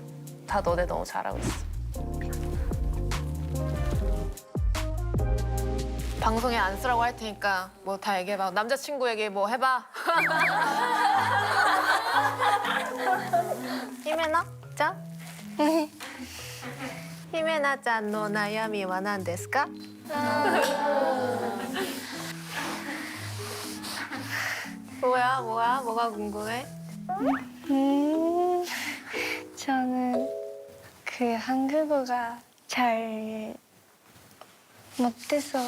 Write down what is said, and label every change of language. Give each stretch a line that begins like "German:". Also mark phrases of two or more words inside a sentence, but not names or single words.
Korean: 다 너네 너무 잘하고 있어. 방송에 안 쓰라고 할 테니까 뭐 다 얘기해봐. 남자친구에게 뭐 해봐. 히메나? 자?
Japanese: 히메나ちゃんの悩みは何ですか?
Korean: 뭐야? 뭐가 궁금해? 저는 그 한국어가 잘 못해서